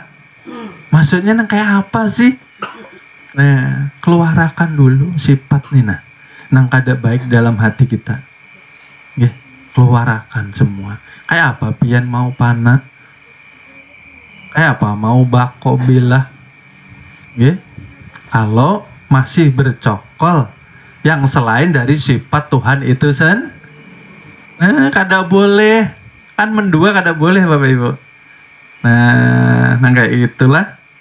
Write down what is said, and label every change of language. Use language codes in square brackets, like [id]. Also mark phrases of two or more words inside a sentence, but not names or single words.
[bjn] Maksudnya nang kayak apa sih? Nah, keluarakan dulu sifat nih, nang kada baik dalam hati kita. Keluarakan semua. Kayak apa? Pian mau panah? Kayak apa? Mau bako bilah? [id] Kalau masih bercokol yang selain dari sifat Tuhan itu kada boleh, kan mendua kada boleh, Bapak Ibu. [bjn] Nah kayak itulah.